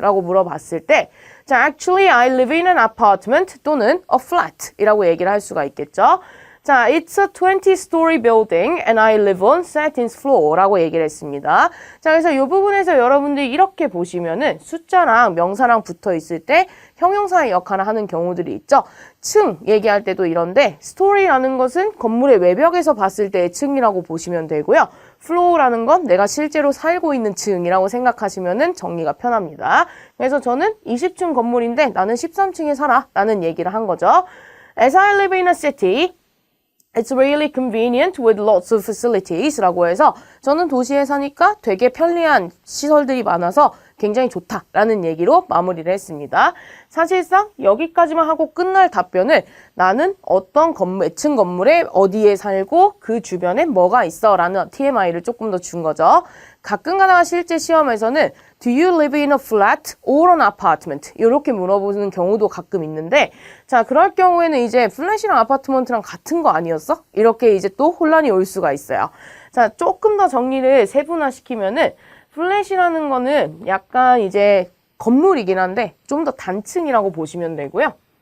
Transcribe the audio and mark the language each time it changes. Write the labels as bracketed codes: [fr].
[ko] 라고 물어봤을 때 자, [en] actually I live in an apartment [ko] 또는 [en] a flat [ko] 이라고 얘기를 할 수가 있겠죠. 자, [en] it's a 20-story building and I live on 13th floor [ko] 라고 얘기를 했습니다. 자, 그래서 이 부분에서 여러분들이 이렇게 보시면은 숫자랑 명사랑 붙어 있을 때 형용사의 역할을 하는 경우들이 있죠. 층 얘기할 때도 이런데 story라는 것은 건물의 외벽에서 봤을 때의 층이라고 보시면 되고요. floor라는 건 내가 실제로 살고 있는 층이라고 생각하시면은 정리가 편합니다. 그래서 저는 20층 건물인데 나는 13층에 살아 라는 얘기를 한 거죠. [en] As I live in a city, it's really convenient with lots of facilities [ko] 라고 해서 저는 도시에 사니까 되게 편리한 시설들이 많아서 굉장히 좋다라는 얘기로 마무리를 했습니다. 사실상 여기까지만 하고 끝날 답변을 나는 어떤 몇 층 건물에 어디에 살고 그 주변에 뭐가 있어 라는 TMI를 조금 더 준 거죠. 가끔 가다가 실제 시험에서는 [en] Do you live in a flat or an apartment? [ko] 이렇게 물어보는 경우도 가끔 있는데 자, 그럴 경우에는 이제 플랫이랑 아파트먼트랑 같은 거 아니었어? 이렇게 이제 또 혼란이 올 수가 있어요. 자, 조금 더 정리를 세분화시키면은 플랫이라는 거는 약간 이제 건물이긴 한데 좀 더 단층이라고 보시면 되고요.